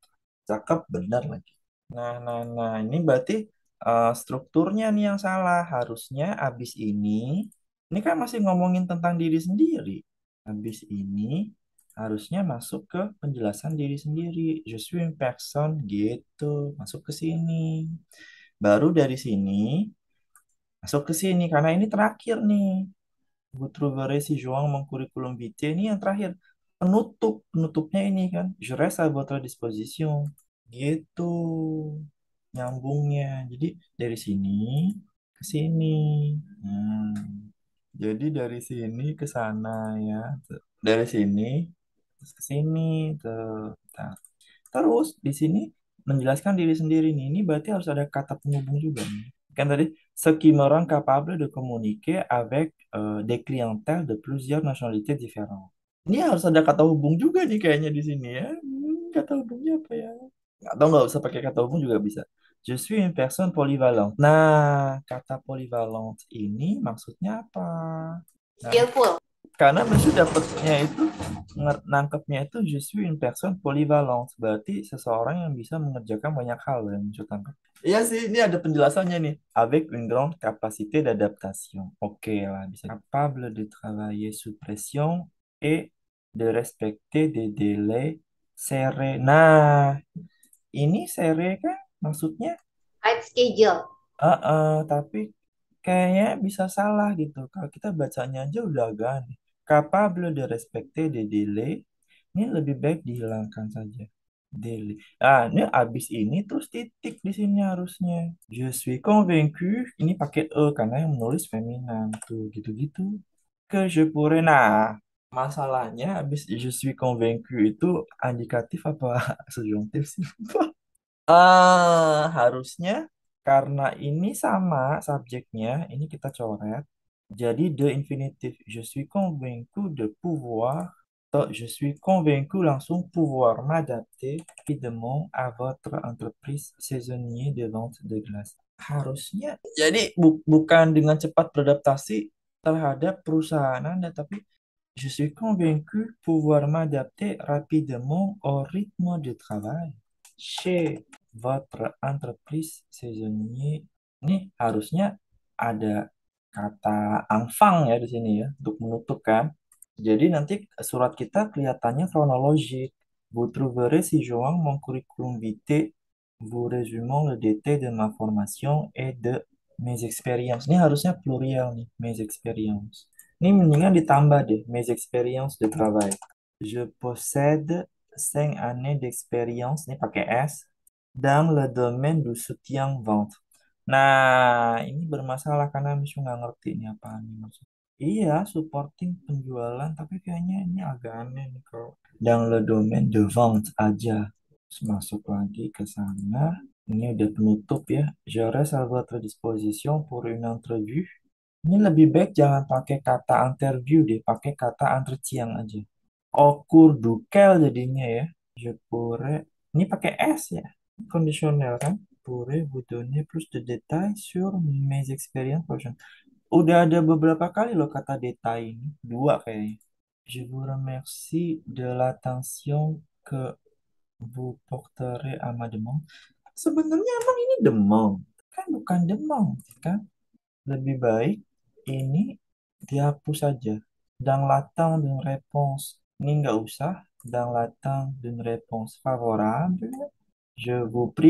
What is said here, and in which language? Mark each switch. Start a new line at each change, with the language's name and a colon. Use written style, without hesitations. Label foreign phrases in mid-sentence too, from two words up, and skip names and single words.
Indonesian: Cakep, benar lagi. Nah, ini berarti strukturnya nih yang salah. Harusnya abis ini kan masih ngomongin tentang diri sendiri. Habis ini harusnya masuk ke penjelasan diri sendiri.
French: Je suis une personne
Indonesian: gitu, masuk ke sini. Baru dari sini masuk ke sini karena ini terakhir nih.
French: Vous trouverez si Joang mon curriculum vitae
Indonesian: ini yang terakhir. Penutupnya ini kan.
French: Je reste à votre disposition.
Indonesian: Gitu nyambungnya. Jadi dari sini ke sini. Hmm. Jadi dari sini ke sana ya. Dari sini terus ke sini tuh. Nah, terus di sini menjelaskan diri sendiri nih. Ini berarti harus ada kata penghubung juga nih. Kan tadi
French: ce qui me rend capable de communiquer avec des clientèles de plusieurs nationalités différentes.
Indonesian: Ini harus ada kata hubung juga nih kayaknya di sini ya. Kata hubungnya apa ya? Atau nggak usah pakai kata hubung juga bisa.
French: Je suis une personne polyvalente.
Indonesian: Nah, kata polyvalente ini maksudnya apa? Nah,
English: Skillful.
Indonesian: karena Messi dapetnya itu nangkepnya itu
French: je suis une personne polyvalente.
Indonesian: Berarti seseorang yang bisa mengerjakan banyak hal yang Messi tangkap. Iya sih, ini ada penjelasannya nih.
French: Avec une grande capacité d'adaptation.
Indonesian: Oke lah, bisa
French: capable de travailler sous pression et de respecter des délais serrés.
Indonesian: Nah, ini serré kan maksudnya
English: Tight schedule.
Indonesian: tapi kayaknya bisa salah gitu. Kalau kita bacanya aja udah agak aneh.
French: Capable de respecter des délais,
Indonesian: ini lebih baik dihilangkan saja. Délai. Ini abis ini terus titik di sini harusnya.
French: Je suis convaincu,
Indonesian: ini pakai e karena yang menulis feminan tuh gitu-gitu.
French: Que je pourrais.
Indonesian: Nah, masalahnya abis
French: je suis convaincu
Indonesian: itu indikatif apa subjuntif sih? Harusnya karena ini sama subjeknya, ini kita coret.
French: Jadi de infinitif, je suis convaincu de pouvoir, atau je suis convaincu langsung pouvoir m'adapter rapidement à votre entreprise saisonnier de vente de glace.
Indonesian: Harusnya, jadi bukan dengan cepat beradaptasi terhadap perusahaan Anda, tapi
French: je suis convaincu pouvoir m'adapter rapidement au rythme de travail chez votre entreprise saisonnier.
Indonesian: Ini harusnya ada kata angfang ya di sini ya untuk menutup kan. Jadi nanti surat kita kelihatannya kronologik.
French: Vous trouverez ci-joint mon curriculum vitae, vous résumant le détail de ma formation et de mes expériences.
Indonesian: Ini harusnya plurial nih,
French: mes expériences.
Indonesian: Ini mendingan ditambah deh,
French: mes expériences de travail. Je possède 5 années d'expérience,
Indonesian: ini pakai S,
French: dans le domaine du soutien-vente.
Indonesian: Nah, ini bermasalah karena Misu nggak ngerti ini apaan nih maksud. Iya, supporting penjualan, tapi kayaknya ini agak aneh nih kalau
French: dans le domaine de vente
Indonesian: aja. Terus masuk lagi ke sana. Ini udah penutup ya.
French: Je reste à votre disposition pour une entrevue.
Indonesian: Ini lebih baik jangan pakai kata interview deh, pakai kata entretien aja.
French: Au cours duquel
Indonesian: jadinya ya.
French: Je pourrais.
Indonesian: Ini pakai S ya. Conditional kan.
French: Pourrais vous donner plus de détails sur mes expériences professionnelles.
Indonesian: Udah ada beberapa kali loh kata detail ini. Dua kayaknya.
French: Je vous remercie de l'attention que vous porterez à ma demande.
Indonesian: Sebenarnya emang ini demam. Kan bukan demam, kan? Lebih baik ini dihapus saja.
French: Dans l'attente d'une réponse.
Indonesian: Ini nggak usah.
French: Dans l'attente d'une réponse favorable. Je vous prie.